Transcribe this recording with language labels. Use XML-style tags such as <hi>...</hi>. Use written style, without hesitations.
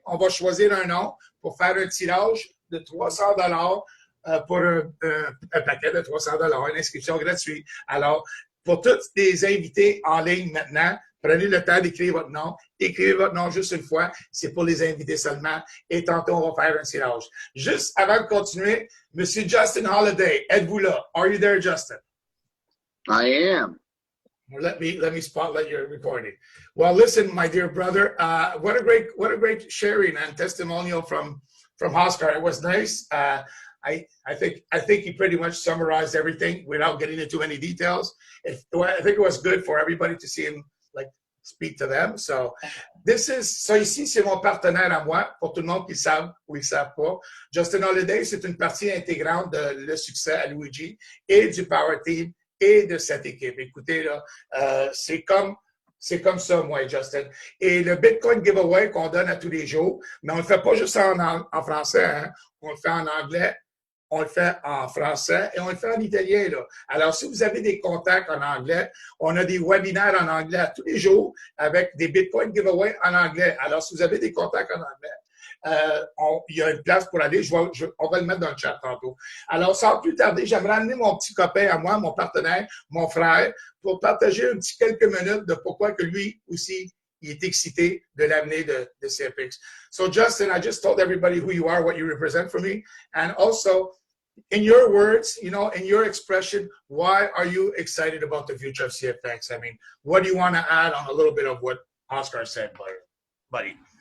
<fr>On va choisir un nom pour faire un tirage de 300 $ pour un paquet de 300 $, une inscription gratuite. Alors, pour tous les invités en ligne maintenant, prenez le temps d'écrire votre nom. Écrivez votre nom juste une fois. C'est pour les invités seulement. Et tantôt, on va faire un tirage. Juste avant de continuer, Monsieur Justin Holiday, êtes-vous là?</fr> <en>Are you there, Justin? I am. Let me spotlight your recording. Well, listen, my dear brother, what a great sharing and testimonial from Oscar. It was nice. I think he pretty much summarized everything without getting into any details. I think it was good for everybody to see him like speak to them.</en> <fr>So ça ici, c'est mon partenaire à moi, pour tout le monde qui le savent ou ils ne savent pas. Justin Holiday, c'est une partie intégrante de le succès à Luigi et du Power Team et de cette équipe. Écoutez, là, c'est comme ça, moi et Justin. Et le Bitcoin giveaway qu'on donne à tous les jours, mais on ne le fait pas juste en français, hein? On le fait en anglais, on le fait en français et on le fait en italien, là. Alors, si vous avez des contacts en anglais, on a des webinaires en anglais tous les jours avec des Bitcoin giveaway en anglais. Alors, si vous avez des contacts en anglais, il y a une place pour aller. On va le mettre dans le chat tantôt. Alors, sans plus tarder, j'aimerais amener mon petit copain à moi, mon partenaire, mon frère, pour partager un petit quelques minutes de pourquoi que lui aussi, il est excité de l'avenir de CFX.</fr> <en>So, Justin, I just told everybody who you are, what you represent for me, and also, in your words, in your expression, why are you excited about the future of CFX? I mean, what do you want to add on a little bit of what Oscar said, buddy?</en>